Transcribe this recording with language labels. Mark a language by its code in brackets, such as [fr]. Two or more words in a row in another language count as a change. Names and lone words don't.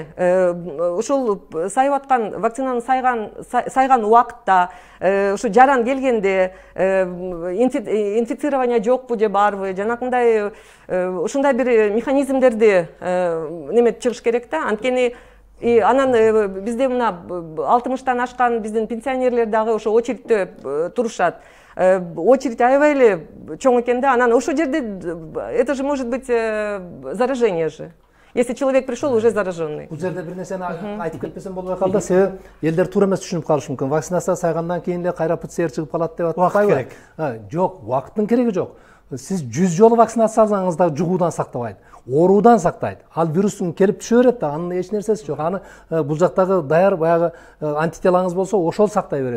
[ky] Ушул сайып аткан вакцинаны сайган убакытта, ушу жаран келгенде инфицирование жокпу же барбы, жанакындай ушундай бир механизмдерди неметип чыгыш керек да. Анткени анан бизде мына 60-тан ашкан биздин пенсионерлер дагы ошо очередте турушат. Очередь аябай эле чоң экен да. Анан ошол жерде [ru] это же может быть заражение же. Если человек пришел уже зараженный. [ky] Бул жерде бир нерсени айтып кетпесем болбой калды. Себеби элдер туура эмес түшүнүп калышы мүмкүн. Вакцинация сайгандан кийин эле кайра ПЦР чыгып калат деп атпайбы? Жок, убакыттын кереги жок. Сиз 100 жолу вакцинация алсаңыз да жугуудан сактабайт, оорудан сактайт. Ал вирустун келип түшө берет да, анын эч нерсеси жок. Аны бул жактагы даяр баягы антителаңыз болсо, ошол сактай берет.